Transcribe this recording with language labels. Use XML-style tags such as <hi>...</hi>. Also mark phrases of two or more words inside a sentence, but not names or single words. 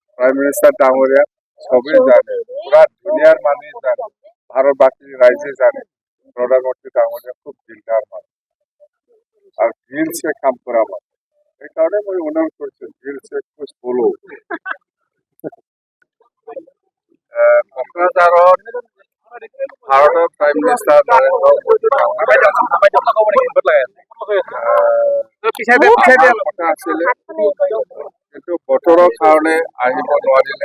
<en>prime minister</en> <bn>ডাঙরিয়া সবই জানে, পুরা দুনিয়ার মানুষ জানে, ভারতবাসী রাইজে জানে প্রধানমন্ত্রী ডাঙরিয়া খুব দিলদার মানুষ আর</bn> <hi>दिल से</hi> <bn>কাম করা মানুষ।</bn> <hi>এই কারণে আমি অনুরোধ করছি दिल से कुछ बोलो।</hi> <as>কোকরাঝাৰত ভাৰতৰ</as> <en>prime minister</en> <as>নৰেন্দ্ৰ মোদী কথা আছিলে, কিন্তু বতৰৰ কাৰণে আহিব নোৱাৰিলে।</as>